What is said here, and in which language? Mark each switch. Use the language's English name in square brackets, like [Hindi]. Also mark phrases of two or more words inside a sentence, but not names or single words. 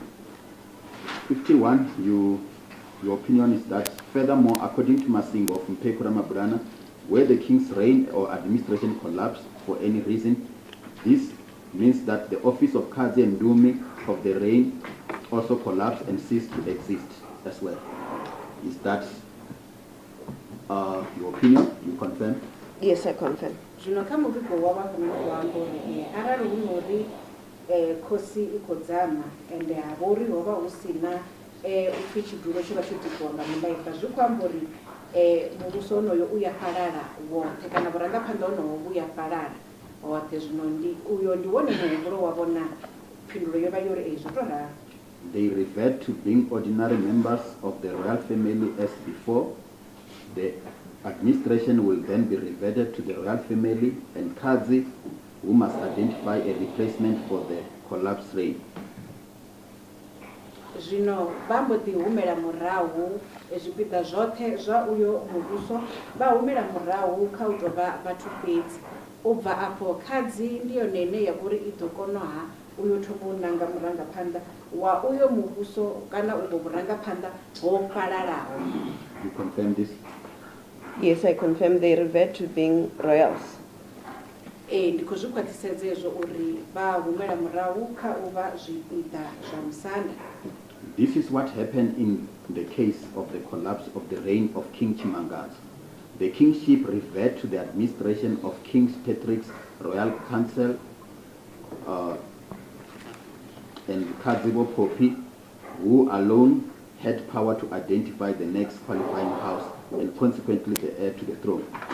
[English] 51, your opinion is that, furthermore, according to Masindi Mphephu Ramabulana, where the king's reign or administration collapsed for any reason, this means that the office of Kazi and Indumi of the reign also collapsed and ceased to exist as well. Is that your opinion? You confirm? Yes, I confirm. [Venda] Zvino kha muvhigo wavho hafhanoni wa amba uri arali hu nori khosi I khou dzama ende ha vha uri ho vha hu si na upfhi tshidulo tsho vha tsho tikiwa nga mulaifa zwi khou amba uri muvhuso onoyo u ya fhalala woṱhe kana vhurangaphanḓa honoho vhu ya fhalala hoṱhe. Zwino uyo ndi wone muhumbulo wavho na phindulo yo vha yo ri zwo tou ralo. [English] They revert to being ordinary members of the royal family as before. The administration will then be reverted to the royal family and Kazi, who must identify a replacement for the collapsed reign. [Venda] Zvino vha mbo ḓi humela murahu zwipiḓa zwoṱhe zwa uyo muvhuso vha humela murahu kha u tou vha vhathu fhedzi. U bva afho Kazi ndi yone ine ya uri I ḓo kona ha uyo thoma u nanga murangaphanḓa wa uyo muvhuso kana ubvo vhurangaphanḓa ho fhalalaho. [English] You confirm this? Yes, I confirm they revert to being royals. [Venda] Ndi khou zwi khwaṱhisedza hezwo uri vha humela murahu kha u vha zwipiḓa zwa musanda. [English] This is what happened in the case of the collapse of the reign of King Chimangaza. The kingship reverted to the administration of King Patrick's royal council and Kazi Popi, who alone had power to identify the next qualifying house and consequently the heir to the throne.